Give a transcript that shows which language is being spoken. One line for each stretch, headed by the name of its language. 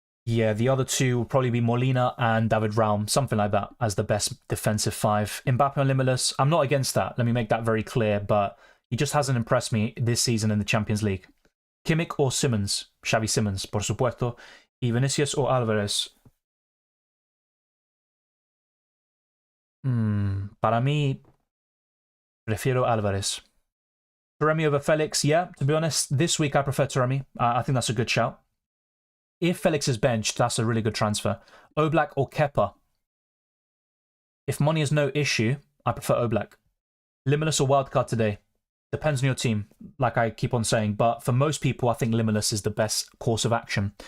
English: Yeah, the other 2 will probably be Molina and David Raum, something like that, as the best defensive 5. Mbappe on Limitless, I'm not against that, let me make that very clear, but he just hasn't impressed me this season in the Champions League. Kimmich or Simmons?
Spanish: Xavi Simons, por supuesto. Y Vinicius or Alvarez? Para mí, prefiero Alvarez.
English: Taremi over Felix, yeah, to be honest, this week I prefer Taremi. I think that's a good shout. If Felix is benched, that's a really good transfer. Oblak or Kepa? If money is no issue, I prefer Oblak. Limitless or Wildcard today? Depends on your team, like I keep on saying. But for most people, I think Limitless is the best course of action.